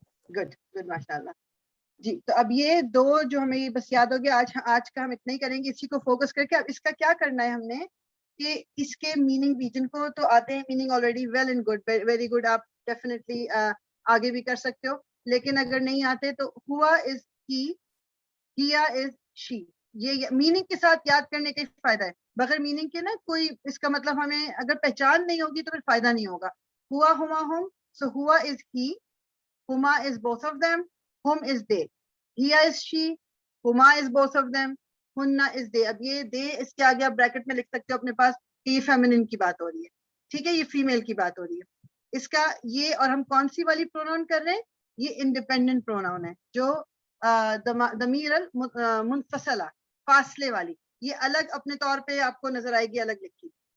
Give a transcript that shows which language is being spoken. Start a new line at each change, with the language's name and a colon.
English: Good good ماشاء اللہ.
Urdu: جی تو اب یہ دو جو ہمیں بس یاد ہو گیا، آج کا ہم اتنا ہی کریں گے. اسی کو فوکس کر کے اب اس کا کیا کرنا ہے ہم نے کہ اس کے میننگ بھی، جن کو تو آتے ہیں meaning already,
English: well and good, very good,
Urdu: آپ ڈیفینیٹلی آگے بھی کر سکتے ہو. لیکن اگر نہیں آتے تو
English: ہوا is he, ہیا is she.
Urdu: یہ میننگ کے ساتھ یاد کرنے کا فائدہ ہے. بغیر میننگ کے نا کوئی اس کا مطلب ہمیں اگر پہچان نہیں ہوگی تو پھر فائدہ نہیں ہوگا.
English: ہوا ہما ہم، سو ہوا از ہی، ہما is both of them, hum is they, hia is she, huma is both of them, hunna is they.
Urdu: اب یہ they اس کے آگے آپ بریکٹ میں لکھ سکتے ہو اپنے پاس کہ یہ فیمنن کی بات ہو رہی ہے. ٹھیک ہے، یہ فیمیل کی بات ہو رہی ہے. اس کا یہ، اور ہم کون سی والی پروناؤن کر رہے ہیں؟ یہ انڈیپینڈنٹ پروناؤن ہے جو ضمیر المنفصلہ، فاصلے والی، یہ الگ اپنے طور پہ آپ کو نظر آئے گی، الگ لکھی.